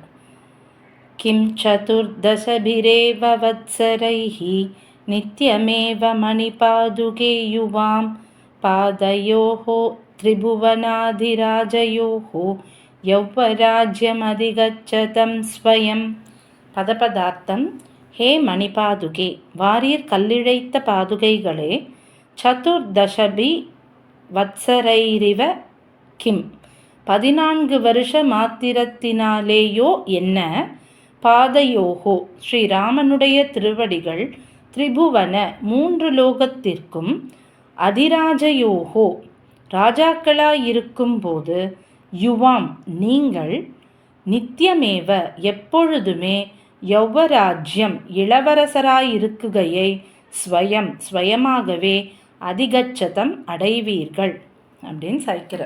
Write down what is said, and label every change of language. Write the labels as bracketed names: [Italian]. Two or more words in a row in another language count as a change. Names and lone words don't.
[Sanskrit] किं चतुर्दशभिरेव वत्सरैः नित्यमेव मणिपादुके युवां पादयोः त्रिभुवनाधिराजयोः यौवराज्यमधिगच्छतं स्वयं. [Tamil] பதபதார்த்தம். [Sanskrit] हे मणिपादुके, [Tamil] வாரீர் கல்லிழைத்த பாதுகைகளே, [Sanskrit] चतुर्दशभि वत्सरैरिव किम्, [Tamil] 14 வருஷ மாத்திரத்தினாலேயோ என்ன, பாதையோகோ ஸ்ரீராமனுடைய திருவடிகள், திரிபுவன 3 லோகத்திற்கும், அதிராஜயோகோ ராஜாக்களாயிருக்கும் போது, யுவாம் நீங்கள், நித்தியமேவ எப்பொழுதுமே, யௌவராஜ்யம் இளவரசராயிருக்குகையை, ஸ்வயமாகவே, அதிகச்சதம் அடைவீர்கள் அப்படின்னு சாய்க்கிறார்.